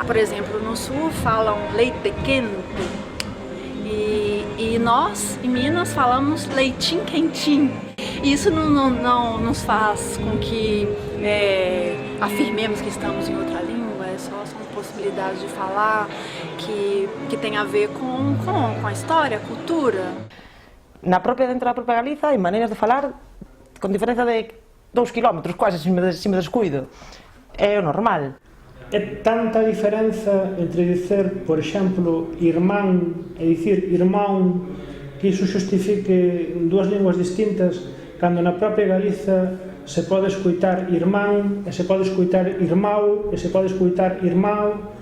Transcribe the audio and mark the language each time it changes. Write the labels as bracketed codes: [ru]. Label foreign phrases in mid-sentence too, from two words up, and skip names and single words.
[pt] Por exemplo, no sul falam leite quente e nós, em Minas, falamos leitinho quentinho. E isso não nos faz com que afirmemos que estamos em outra língua. São possibilidades de falar que tem a ver com a história, a cultura. [gl] Dentro da própria Galiza hai maneiras de falar con diferenza de 2 kilómetros, quase, se me descuido. É o normal. É tanta diferenza entre dizer, por exemplo, irmán e dicir irmán, que iso xustifique dúas linguas distintas, cando na propia Galiza se pode escuitar irmán, e se pode escuitar irmão, e se pode escuitar irmão.